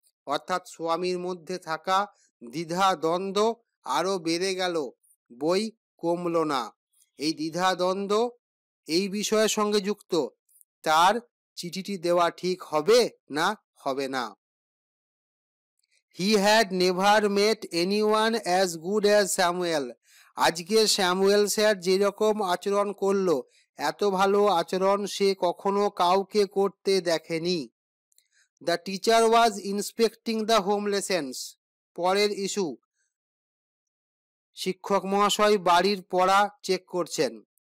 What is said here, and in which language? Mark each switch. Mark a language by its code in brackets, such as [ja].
[bn] অর্থাৎ স্বামীর মধ্যে থাকা দ্বিধা দ্বন্দ্ব আরো বেড়ে গেল, বই কমল না। এই দ্বিধা দ্বন্দ্ব এই বিষয়ের সঙ্গে যুক্ত, তার চিঠিটি দেওয়া ঠিক হবে না হবে না। [en] He had never met anyone as good as Samuel. [bn] আজকে স্যামুয়েল স্যার যেরকম আচরণ করলো, এত ভালো আচরণ সে কখনো কাউকে করতে দেখেনি। [en] The teacher was inspecting the home lessons. [bn] পরের ইস্যু, শিক্ষক মহাশয় বাড়ির পড়া চেক করছেন।